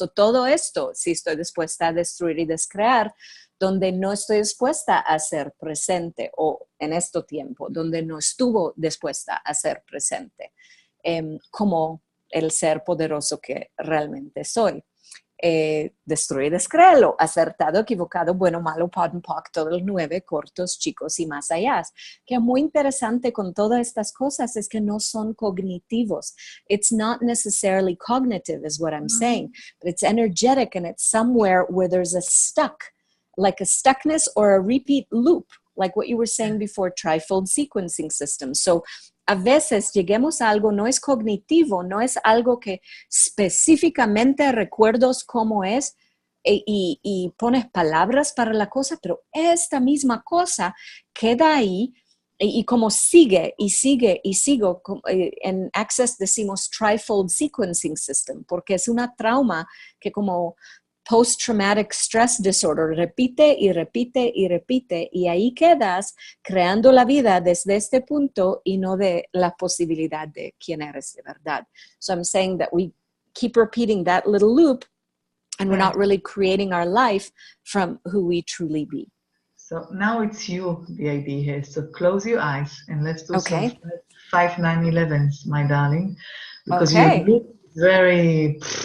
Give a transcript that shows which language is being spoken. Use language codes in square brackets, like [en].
[es] Todo esto, si estoy dispuesta a destruir y descrear, donde no estoy dispuesta a ser presente, o en este tiempo, donde no estuvo dispuesta a ser presente, como el ser poderoso que realmente soy. Destruir, descréelo, acertado, equivocado, bueno, malo, POD, POC, todos los 9, cortos, chicos y más allá. Que es muy interesante con todas estas cosas es que no son cognitivos. [en] It's not necessarily cognitive is what I'm saying, but it's energetic and it's somewhere where there's a stuck, like a stuckness or a repeat loop, like what you were saying before, trifold sequencing system. [es] So a veces lleguemos a algo, no es cognitivo, no es algo que específicamente recuerdos cómo es y pones palabras para la cosa, pero esta misma cosa queda ahí y como sigue y sigue y sigo. En Access decimos trifold sequencing system, porque es una trauma que como post-traumatic stress disorder, repite y repite y repite, y ahí quedas creando la vida desde este punto y no de la posibilidad de quién eres de verdad. [en] So I'm saying that we keep repeating that little loop and we're not really creating our life from who we truly be. So now it's you, the idea here. So close your eyes and let's do some 5-9-11s, my darling, because you look very...